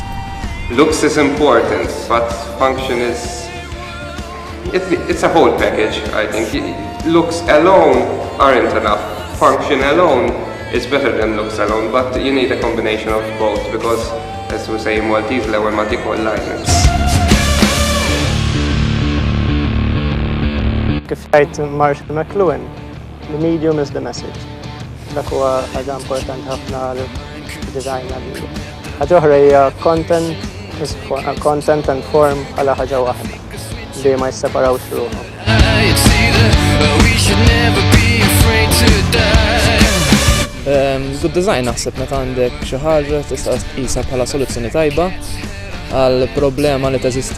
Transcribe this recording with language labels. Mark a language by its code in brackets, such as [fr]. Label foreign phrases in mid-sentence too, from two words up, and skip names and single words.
[en] Looks is important, but function is... It's a whole package, I think. Looks alone aren't enough. Function alone is better than looks alone, but you need a combination of both, because, as we say in Maltese, [mt] l-ewwel ma tikol lajna. Kif jgħid Marshall McLuhan, [en] the medium is the message. [mt] Dak huwa ħaġa importanti ħafna għal-design għal-medium. Ħaġa oħra hija [en] content and form [mt] bħala ħaġa waħda li ma jisseparawx ruhom. [en] Good design [mt] naħseb meta għandek xi ħaġa tista' tqisha bħala soluzzjoni tajba għal problema li teżisti.